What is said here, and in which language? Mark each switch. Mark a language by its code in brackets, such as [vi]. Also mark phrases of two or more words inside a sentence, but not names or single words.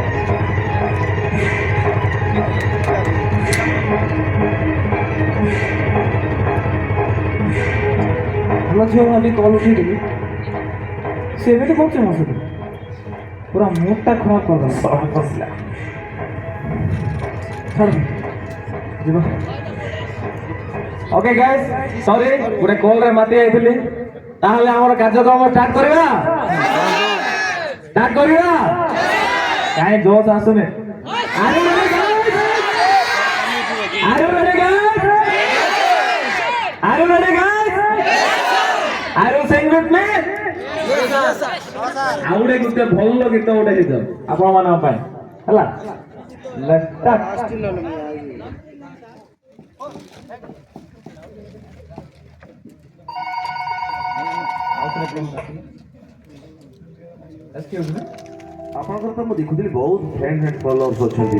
[or] ଭଲ ଝିଅ ଭାବି କଲ୍ ଉଠେଇଥିଲି, ସେ ଏମିତି କରୁଛି ମୋ ସହିତ, ପୁରା ମୁଡଟା ଖରାପ କରିଦେଲା। ଛାଡ଼ ଯିବ। [en] okay guys, [or] ସରି ଗୋଟେ କଲରେ ମାତି ଯାଇଥିଲି। ତାହେଲେ ଆମର କାର୍ଯ୍ୟକ୍ରମ ଷ୍ଟାର୍ଟ କରିବା। ଷ୍ଟାର୍ଟ କରିବା। କାହିଁ ଜୋଶ ଆସୁନି? [en] Are you ready guys? Are you ready guys? Are you ready guys? Are you sing with me? [or] ଆଉ ଗୋଟେ ଗୀତ, ଭଲ ଗୀତ ଗୋଟେ ହେଇଯାଉ ଆପଣ ମାନଙ୍କ ପାଇଁ ହେଲା। [en] Let's start. [or] ଆପଣଙ୍କର ତ ମୁଁ ଦେଖୁଥିଲି ବହୁତ [en] friend and followers [or] ଅଛନ୍ତି।